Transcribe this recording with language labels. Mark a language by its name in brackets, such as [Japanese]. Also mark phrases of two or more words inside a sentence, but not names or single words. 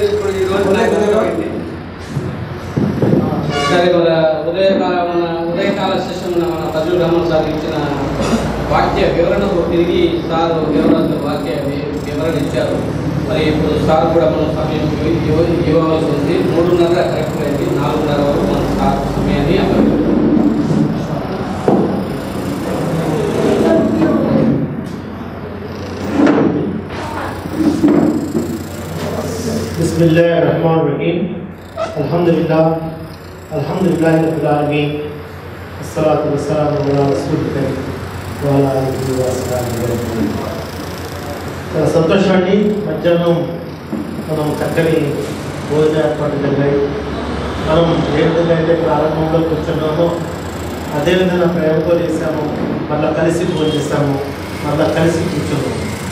[Telugu] ఇప్పుడు ఈ రోజు సరే, మన ఉదయకాల సెషన్ మన పజు రమణ సార్ ఇచ్చిన వాక్య వివరణకు తిరిగి సార్ దేవరాజు వాక్య వివరణ ఇచ్చారు. మరి ఇప్పుడు సార్ కూడా మన సమయం ఇవ్వవలసి ఉంది. 3:30 కరెక్ట్ అయింది. 4:30 వరకు మన సార్ సమయాన్ని అప్పగించారు. [Arabic] بسم الله الرحمن الرحيم الحمد لله رب العالمين الصلاة والسلام على رسول الله وعلى آله وأصحابه. [Telugu] చాలా సంతోషం అండి. మధ్యాహ్నం మనం చక్కని భోజన ఏర్పాటు జరిగాయి. మనం ఏ విధంగా అయితే ప్రారంభంలో కూర్చున్నామో అదేవిధంగా ప్రేమతో చేసాము, మళ్ళీ కలిసి భోజనం చేస్తాము, మళ్ళీ కలిసి కూర్చున్నాము.